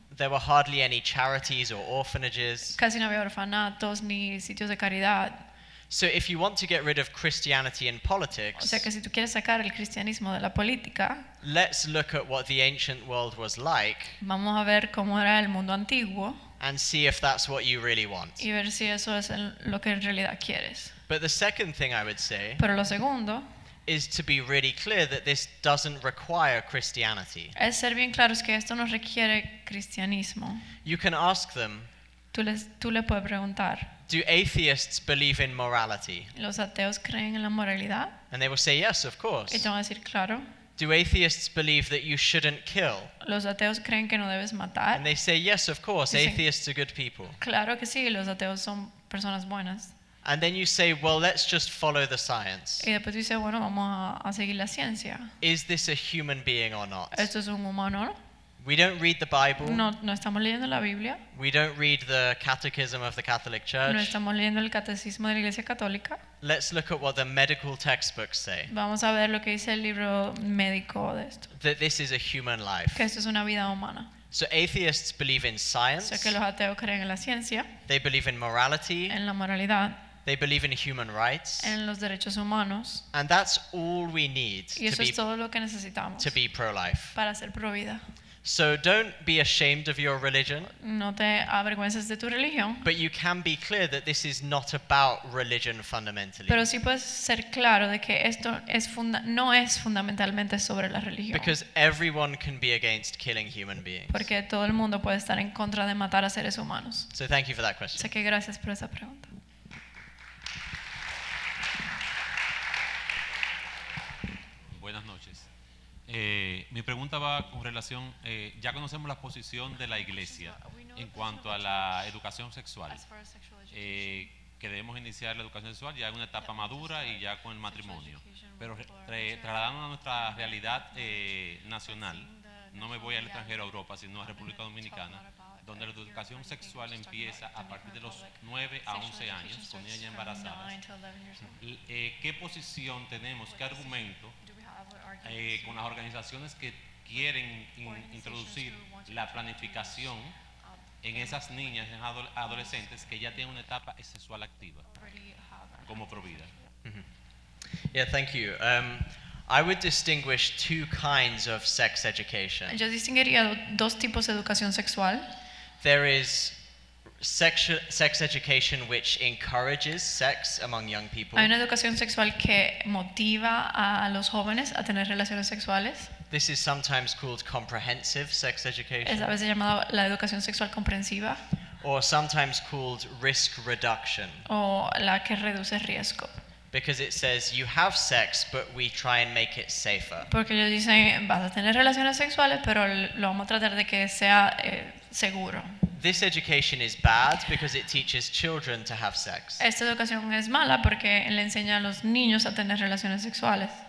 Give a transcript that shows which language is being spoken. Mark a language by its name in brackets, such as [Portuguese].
[English] There were hardly any charities or orphanages. [Spanish] Casi no había orfanatos ni sitios de caridad. [English] So if you want to get rid of Christianity in [Spanish] O [English] politics, [Spanish] sea que si tú quieres sacar el cristianismo de la política, [English] let's look at what the ancient world was like [Spanish] vamos a ver cómo era el mundo antiguo [English] and see if that's what you really want. [Spanish] y ver si eso es lo que en realidad quieres. [English] But the second thing I would say [Spanish] Pero lo segundo [English] is to be really clear that this doesn't require Christianity. [Spanish] es ser bien claros que esto no requiere cristianismo. [English] You can ask them, [Spanish] Tú le puedes preguntar, [English] do atheists believe in morality? [Spanish] ¿los ateos creen en la moralidad? [English] And they will say yes, of course. [Spanish] Y te van a decir, claro. [English] Do atheists believe that you shouldn't kill? [Spanish] ¿Los ateos creen que no debes matar? [English] And they say yes, of course. [Spanish] Dicen, [English] Atheists are good people. [Spanish] Claro que sí, los ateos son personas buenas. [English] And then you say, well, let's just follow the science. [Spanish] Y después tú dices, bueno, vamos a seguir la ciencia. [English] Is this a human being or not? [Spanish] ¿Esto es un humano, no? [English] We don't read the Bible. [Spanish] No estamos leyendo la Biblia. [English] We don't read the Catechism of the Catholic Church. [Spanish] No estamos leyendo el catecismo de la Iglesia Católica. [English] Let's look at what the medical textbooks say. [Spanish] Vamos a ver lo que dice el libro médico de esto. [English] That this is a human life. [Spanish] Que esto es una vida humana. [English] So atheists believe in [Spanish] O [English] science. [Spanish] sea que los ateos creen en la ciencia, [English] They believe in morality. [Spanish] en la moralidad, [English] They believe in human rights. [Spanish] en los derechos humanos. [English] And that's all we need [Spanish] Y eso es todo lo que necesitamos [English] to be pro-life. [Spanish] para ser pro vida. [English] So don't be ashamed of your religion. [Spanish] No te avergüences de tu religión. [English] But you can be clear that this is not about religion fundamentally. [Spanish] Pero sí puedes ser claro de que esto no es fundamentalmente sobre la religión. [English] Because everyone can be against killing human beings. [Spanish] Porque todo el mundo puede estar en contra de matar a seres humanos. [English] So thank you for that question. [Spanish] Así que gracias por esa pregunta. Buenas noches. Mi pregunta va con relación, ya conocemos la posición de la Iglesia en cuanto a la educación sexual, que debemos iniciar la educación sexual ya en una etapa madura y ya con el matrimonio, pero trasladando a nuestra realidad nacional, no me voy al extranjero, a Europa, sino a República Dominicana, donde la educación sexual empieza a partir de los 9 a 11 años, con niñas embarazadas. ¿Qué posición tenemos, qué argumento con las organizaciones que quieren introducir la planificación en esas niñas, en adolescentes que ya tienen una etapa sexual activa como provida? [English] Yeah, thank you. I would distinguish two kinds of sex education. [Spanish] Yo distinguiría dos tipos de educación sexual. [English] There is sex education which encourages sex among young people. [Spanish] Hay una educación sexual que motiva a los jóvenes a tener relaciones sexuales. [English] This is sometimes called comprehensive sex education. [Spanish] Es a veces llamada la educación sexual comprensiva. [English] Or sometimes called risk reduction. [Spanish] O la que reduce riesgo. [English] Because it says you have sex, but we try and make it safer. [Spanish] Porque ellos dicen, vas a tener relaciones sexuales, pero lo vamos a tratar de que sea seguro. [English] This education is bad because it teaches children to have sex. [Spanish] Esta educación es mala porque le enseña a los niños a tener relaciones sexuales.